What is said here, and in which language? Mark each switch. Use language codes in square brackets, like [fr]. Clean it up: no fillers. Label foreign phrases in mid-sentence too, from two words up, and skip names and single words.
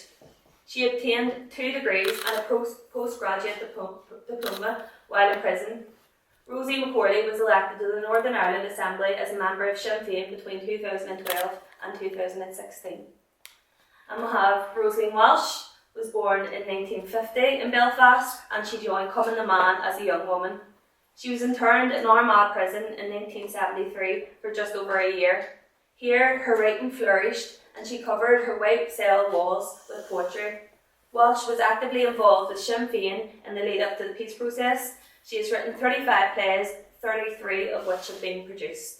[en] She obtained 2 degrees and a postgraduate diploma while in prison. Rosie McCorley was elected to the Northern Ireland Assembly as a member of Sinn Féin between 2012 and 2016. And we have Rosaleen Walsh, was born in 1950 in Belfast, and she joined Cumann na mBan as a young woman. She was interned in Armagh prison in 1973 for just over a year. Here, her writing flourished and she covered her white cell walls with poetry. Walsh was actively involved with Sinn Féin in the lead up to the peace process. She has written 35 plays, 33 of which have been produced.